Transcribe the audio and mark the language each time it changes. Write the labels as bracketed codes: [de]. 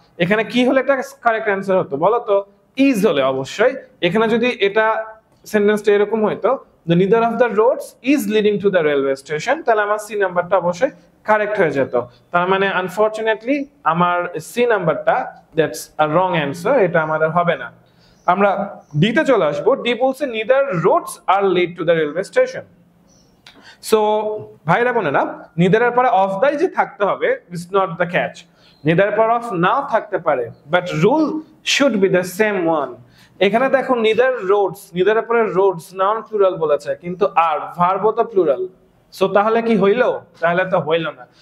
[bn] এখানে কি হলে এটা কারেক্ট অ্যান্সার হতো বলো তো? ইজ হলে অবশ্যই। এখানে যদি এটা সেন্টেন্সটা এরকম হইতো, [en] the neither of the roads is leading to the railway station, [bn] তাহলে আমার সি নাম্বারটা অবশ্যই কারেক্ট হয়ে যেত। তার মানে আনফরচুনেটলি আমার সি নাম্বারটা [en] that's a wrong answer, [bn] এটা আমাদের হবে না। আমরা ডি তে চলে আসবো। ডি বলছে [en] neither roads are lead to the railway station। [bn] So ভাইরা বোনেরা, neither এর পরে অফ দাই যে থাকতে হবে, [en] It's not the catch. [bn] neither এর পরে অফ নাও থাকতে পারে, [en] But rule should be the same one. [bn] এখানে দেখো neither roads, neither এর পরে roads নাউন প্লুরাল বলেছে, কিন্তু আর ভার্ব তো প্লুরাল, সো তাহলে কি হইলো? তাহলে তো হইলো না।